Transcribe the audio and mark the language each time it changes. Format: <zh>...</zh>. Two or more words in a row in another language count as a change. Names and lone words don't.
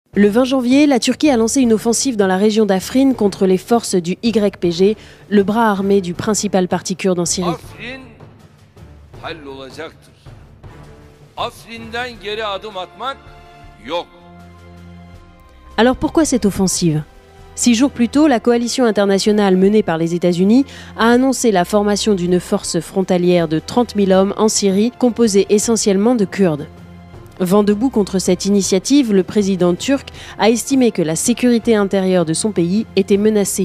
<fr>Le 20 janvier, la Turquie a lancé une offensive dans la région d'Afrin contre les forces du YPG, le bras armé du principal parti kurde en Syrie.</fr> <tr>Afrin hallolacaktır. Afrin'den geri adım atmak yok.</tr> <fr>Alors pourquoi cette offensive ? 6 jours plus tôt, la coalition internationale menée par les États-Unis a annoncé la formation d'une force frontalière de 30 000 hommes en Syrie, composée essentiellement de Kurdes. Vent debout contre cette initiative, le président turc a estimé que la sécurité intérieure de son pays était menacée.</fr>